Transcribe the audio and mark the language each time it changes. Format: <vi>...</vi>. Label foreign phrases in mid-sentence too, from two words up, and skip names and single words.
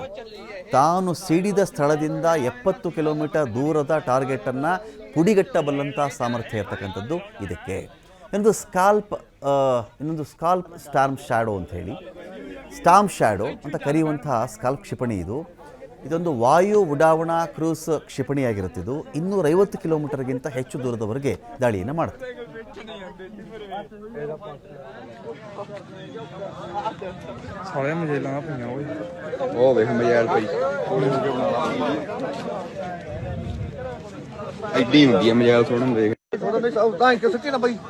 <kn>ತಾನು ಸಿಡಿದ ಸ್ಥಳದಿಂದ 70 ಕಿಲೋಮೀಟರ್ ದೂರದ ಟಾರ್ಗೆಟನ್ನು ಪುಡಿಗಟ್ಟಬಲ್ಲಂಥ ಸಾಮರ್ಥ್ಯ ಇರ್ತಕ್ಕಂಥದ್ದು ಇದಕ್ಕೆ. ಇನ್ನೊಂದು ಸ್ಕಾಲ್ಪ್ ಸ್ಟಾರ್ಮ್ ಶ್ಯಾಡೋ ಅಂತ ಹೇಳಿ, ಸ್ಟಾರ್ಮ್ ಶ್ಯಾಡೋ ಅಂತ ಕರೆಯುವಂತಹ ಸ್ಕಾಲ್ಪ್ ಕ್ಷಿಪಣಿ ಇದು. ಇದೊಂದು ವಾಯು ಉಡಾವಣಾ ಕ್ರೂಸ್ ಕ್ಷಿಪಣಿಯಾಗಿರುತ್ತೆ. ಇದು 250 ಕಿಲೋಮೀಟರ್ಗಿಂತ ಹೆಚ್ಚು ದೂರದವರೆಗೆ ದಾಳಿಯನ್ನು ಮಾಡುತ್ತೆ.</kn> <pa>ਐਡੀ ਹੁੰਦੀ ਹੈ ਮਜਾਲ ਸੁਣਨ ਦੇ ਤਾਂ ਕਿ ਸੱਚੀ ਨਾ ਬਈ</pa>